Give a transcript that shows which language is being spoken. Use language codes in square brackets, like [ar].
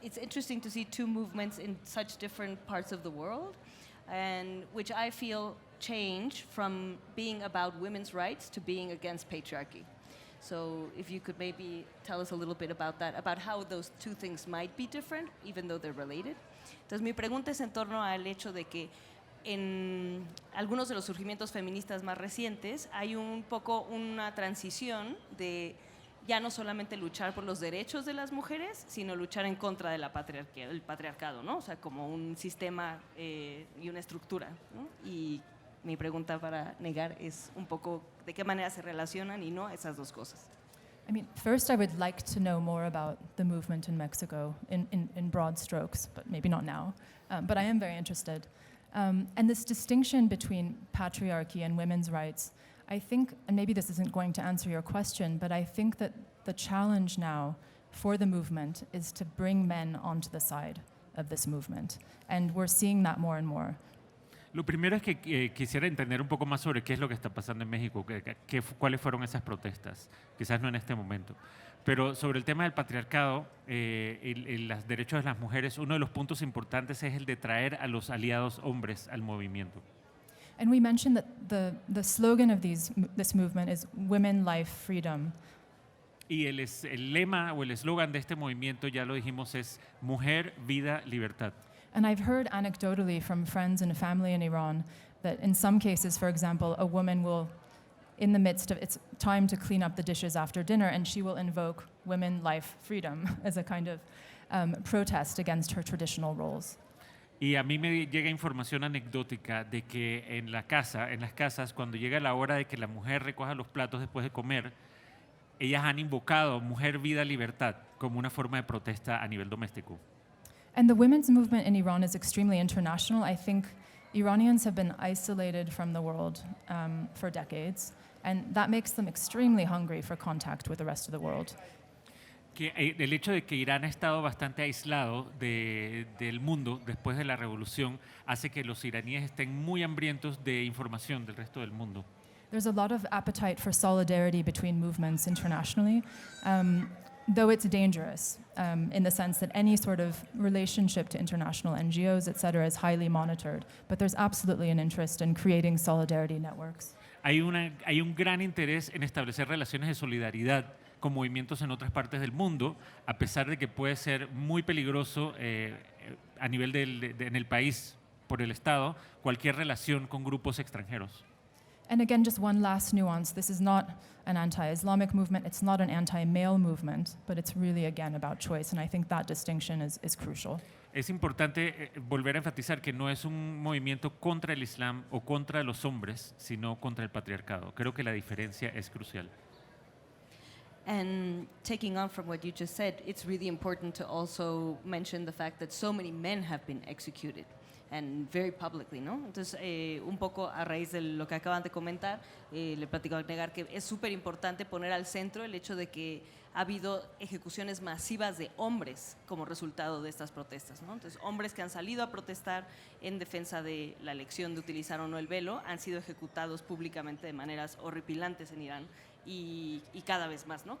[en] It's interesting to see two movements in such different parts of the world, and which I feel change from being about women's rights to being against patriarchy. So if you could maybe tell us a little bit about that, about how those two things might be different, even though they're related. [es] Entonces mi pregunta es en torno al hecho de que en algunos de los surgimientos feministas más recientes hay un poco una transición de ya no solamente luchar por los derechos de las mujeres, sino luchar en contra de del patriarcado, ¿no? O sea, como un sistema y una estructura, ¿no? Y mi pregunta para Negar es un poco de qué manera se relacionan y no esas dos cosas. [en] I mean, first I would like to know more about the movement in Mexico in broad strokes, but maybe not now. But I am very interested. And this distinction between patriarchy and women's rights, I think, and maybe this isn't going to answer your question, but I think that the challenge now for the movement is to bring men onto the side of this movement. And we're seeing that more and more. [es] Lo primero es que quisiera entender un poco más sobre qué es lo que está pasando en México, cuáles fueron esas protestas, quizás no en este momento. Pero sobre el tema del patriarcado y los derechos de las mujeres, uno de los puntos importantes es el de traer a los aliados hombres al movimiento. [en] And we mentioned that the slogan of this movement is Women, Life, Freedom. [es] Y el lema o el eslogan de este movimiento, ya lo dijimos, es Mujer, Vida, Libertad. [en] And I've heard anecdotally from friends and family in Iran that in some cases, for example, a woman will, in the midst of it's time to clean up the dishes after dinner, and she will invoke women, life, freedom as a kind of protest against her traditional roles. [es] Y a mí me llega información anecdótica de que en las casas, cuando llega la hora de que la mujer recoja los platos después de comer, ellas han invocado Mujer, Vida, Libertad como una forma de protesta a nivel doméstico. [en] And the women's movement in Iran is extremely international. I think Iranians have been isolated from the world for decades, and that makes them extremely hungry for contact with the rest of the world. [es] Que el hecho de que Irán ha estado bastante aislado del mundo después de la revolución hace que los iraníes estén muy hambrientos de información del resto del mundo. [en] There's a lot of appetite for solidarity between movements internationally, though it's dangerous in the sense that any sort of relationship to international NGOs, et cetera, is highly monitored. But there's absolutely an interest in creating solidarity networks. [es] Hay un gran interés en establecer relaciones de solidaridad con movimientos en otras partes del mundo, a pesar de que puede ser muy peligroso a nivel en el país, por el Estado, cualquier relación con grupos extranjeros. [en] And again, just one last nuance. This is not an anti-Islamic movement. It's not an anti-male movement, but it's really, again, about choice. And I think that distinction is crucial. [es] Es importante volver a enfatizar que no es un movimiento contra el Islam o contra los hombres, sino contra el patriarcado. Creo que la diferencia es crucial. [en] And taking on from what you just said, it's really important to also mention the fact that so many men have been executed. And very publicly, ¿no? [es] Entonces, un poco a raíz de lo que acaban de comentar, le platico a Negar que es súper importante poner al centro el hecho de que ha habido ejecuciones masivas de hombres como resultado de estas protestas, ¿no? Entonces, hombres que han salido a protestar en defensa de la elección de utilizar o no el velo han sido ejecutados públicamente de maneras horripilantes en Irán y cada vez más, ¿no?